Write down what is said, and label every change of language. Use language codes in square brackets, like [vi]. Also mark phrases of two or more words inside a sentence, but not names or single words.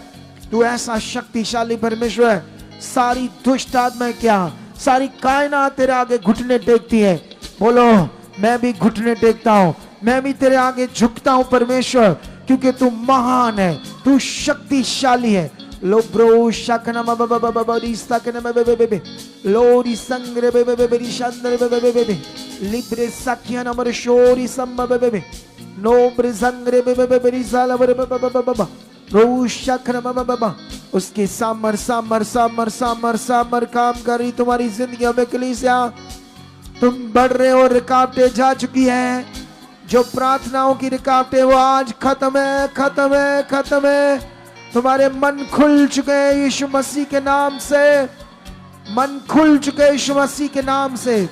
[hi] तू ऐसा शक्तिशाली परमेश्वर है। सारी दुष्ट आत्माएं क्या, सारी कायनात तेरे आगे घुटने टेकती है। बोलो मैं भी घुटने टेकता हूं, मैं भी तेरे आगे झुकता हूं परमेश्वर, क्योंकि तू महान है, तू शक्तिशाली है। लो ब्रो शकना बबबबबरी सकना बबबबबे लोरी संग्रे बबबबरी शंद्रे बबबबबे लिब्रे सखिया नमर शोरी संबबबबे नो ब्रिजंग्रे बबबबरी साला बबबबबबा रो शकना बबबबा। उसकी सामर काम कर रही तुम्हारी जिंदगी में। कलीसिया तुम बढ़ रहे हो, रुकावटें जा चुकी हैं, जो प्रार्थनाओं की रुकावटें वो आज खत्म है। तुम्हारे मन खुल चुके हैं यीशु मसीह के नाम से, मन खुल चुके हैं यीशु मसीह के नाम से।